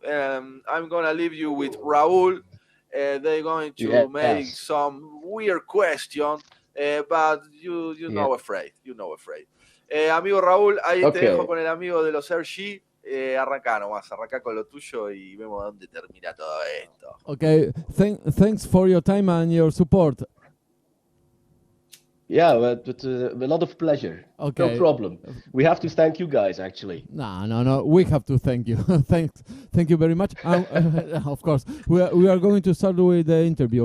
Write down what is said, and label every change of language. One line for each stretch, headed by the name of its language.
English: I'm gonna leave you with Raúl. They're going to make some weird question, but you're not afraid.
Spanish: Amigo Raúl, ahí te dejo con el amigo de los RG. Arranca nomás, arranca con lo tuyo y vemos dónde termina todo esto.
English: Okay, thanks for your time and your support. Yeah, with a lot of pleasure. Okay. No problem. We have to thank you guys, actually. No. We have to thank you. Thank you very much. Of course, we are going to start with the interview.